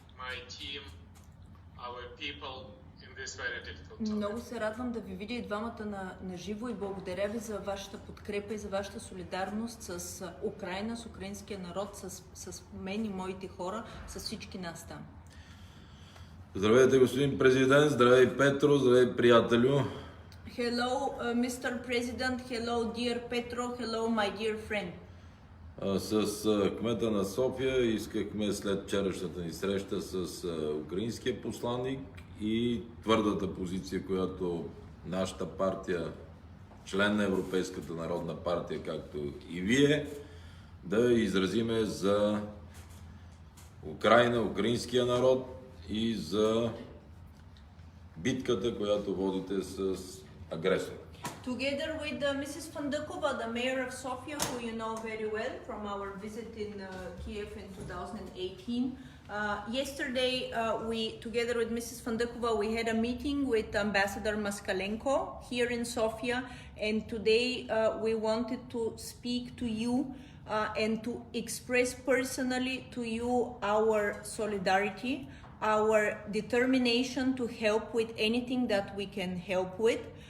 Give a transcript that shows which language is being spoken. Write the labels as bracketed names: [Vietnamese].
[English] my team, our people in this very difficult time. [Bulgarian] Много се радвам да ви видя и двамата на живо и благодаря ви за вашата подкрепа и за вашата солидарност с Украйна, с украинския народ, с мен и моите хора, с всички нас там. Здравейте, господин президент, здравей Петро, здравей приятелю. [English] Hello, Mr. President, hello, dear Petro, hello, my dear friend. [Bulgarian] С кмета на София искахме след вчерашната ни среща с украинския посланник и твърдата позиция, която нашата партия, член на Европейската народна партия, както и вие, да изразиме за Украйна, украинския народ и за битката, която водите с агресора. [English] Together with Mrs. Fandukova, the mayor of Sofia, who you know very well from our visit in Kiev in 2018. Yesterday, together with Mrs. Fandukova, we had a meeting with Ambassador Moskalenko here in Sofia, and today we wanted to speak to you and to express personally to you our solidarity, our determination to help with anything that we can help with.